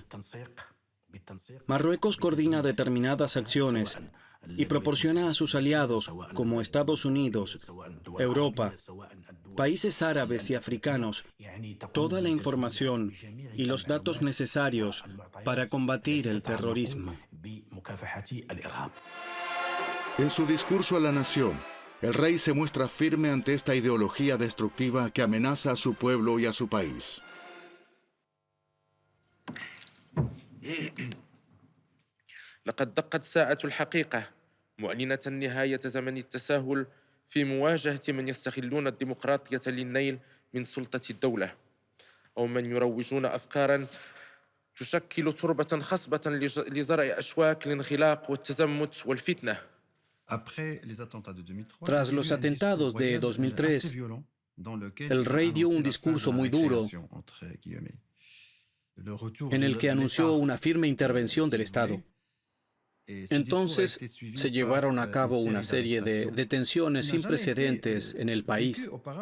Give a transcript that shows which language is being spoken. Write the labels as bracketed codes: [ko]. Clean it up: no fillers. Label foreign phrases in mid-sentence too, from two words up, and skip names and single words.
[es] Marruecos coordina determinadas acciones y proporciona a sus aliados, como Estados Unidos, Europa, países árabes y africanos, toda la información y los datos necesarios para combatir el terrorismo. En su discurso a la nación, el rey se muestra firme ante esta ideología destructiva que amenaza a su pueblo y a su país. [ar] لقد دقت ساعة الحقيقة معلنة نهاية زمن التساهل في مواجهة من يستغلون الديمقراطية للنيل من سلطة الدولة أو من يروجون أفكاراً تشكل تربة خصبة لزرع أشواك الانغلاق والتزمت والفتنة. [es] Tras los atentados de 2003, el rey dio un discurso muy duro en el que anunció una firme intervención del Estado. Entonces se llevaron a cabo una serie de detenciones sin precedentes en el país.